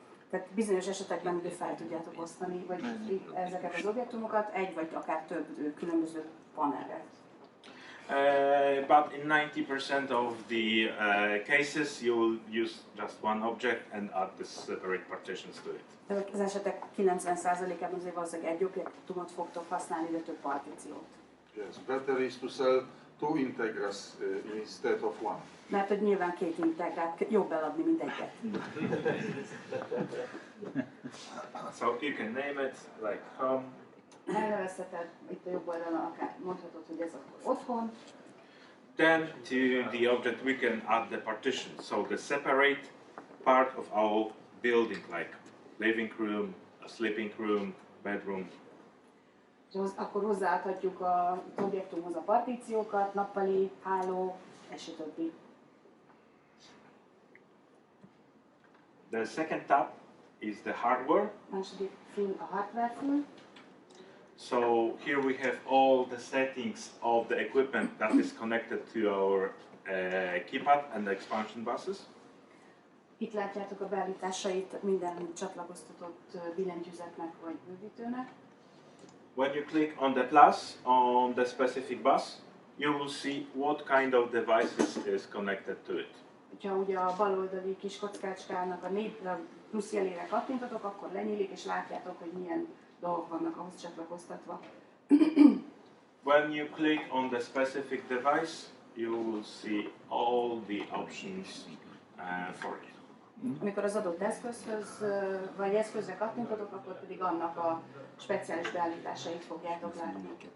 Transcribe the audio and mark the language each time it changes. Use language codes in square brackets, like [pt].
[hu] Tehát bizonyos esetekben ugye fel tudjátok osztani, vagy ezeket az objektumokat egy vagy akár több különböző panelre. [en] But in 90% of the cases, you will use just one object and add the separate partitions to it. [hu] Az esetek 90%-ában azért valószínűleg egy objektumot fogtok használni, de több partíciót. [en] Yes, better is to sell two Integras instead of one. [hu] Mert hogy nyilván két integrát jobb eladni, mint egyet. [en] So you can name it like home. [hu] Elnevezheted, itt a jobb oldalon akár mondhatod, hogy ez akkor otthon. [en] Then to the object we can add the partition. So the separate part of our building, like living room, a sleeping room, bedroom. [hu] Akkor hozzáadhatjuk az objektumhoz a partíciókat, nappali, háló, és a többi. [en] The second tab is the hardware. [hu] Második fül a hardware fül. [en] So here we have all the settings of the equipment that is connected to our keypad and the expansion buses. [hu] Itt látjátok a beállításait minden csatlakoztatott billentyűzetnek vagy bővítőnek. [en] When you click on the plus on the specific bus, you will see what kind of devices is connected to it. [hu] Ha ugye a baloldali kis kockácskának a plusz jelére kattintotok, akkor lenyílik és látjátok, hogy milyen dolgok vannak ahhoz csatlakoztatva. [en] When you click on the specific device, you will see all the options for it. [hu] Amikor az adott eszközhöz vagy eszközre kattintotok, akkor pedig annak a speciális beállításait fogjátok látni.